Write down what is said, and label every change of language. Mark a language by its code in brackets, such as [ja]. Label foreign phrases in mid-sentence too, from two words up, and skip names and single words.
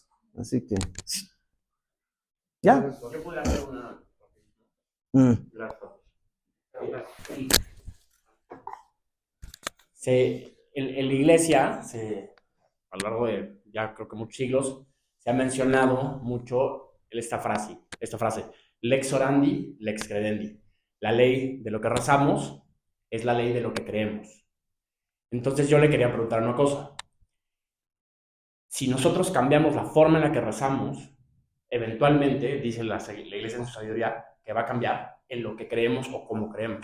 [es] Así que, ya. Yo puedo hacer una... En la iglesia, a lo largo de ya creo que muchos siglos, se ha mencionado mucho esta frase, [la] lex orandi, lex credendi. [es] La ley de lo que rezamos es la ley de lo que creemos. Entonces yo le quería preguntar una cosa. Si nosotros cambiamos la forma en la que rezamos, eventualmente, dice la iglesia en su sabiduría, que va a cambiar en lo que creemos o cómo creemos.